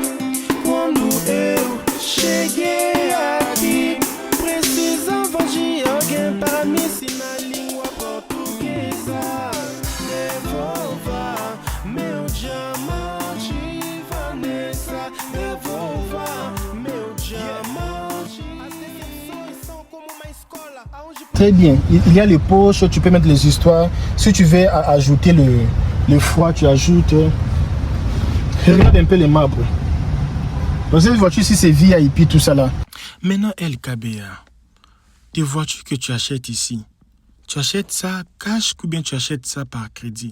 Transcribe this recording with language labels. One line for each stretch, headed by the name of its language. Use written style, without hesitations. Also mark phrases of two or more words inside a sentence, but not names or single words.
Portuguese: Quando eu cheguei aqui, precisava de alguém para me ensinar a língua portuguesa. Devolva meu diamante, Vanessa. Devolva meu diamante. As decepções são como uma escola aonde...
French: Très bien. Il y a les poches, tu peux mettre les histoires. Si tu veux ajouter le froid, tu ajoutes. Regarde un peu les marbres. Dans cette voiture ici, c'est VIP, tout ça là. Maintenant, LKBA, tes voitures que tu achètes ici, tu achètes ça cash ou bien tu achètes ça par crédit?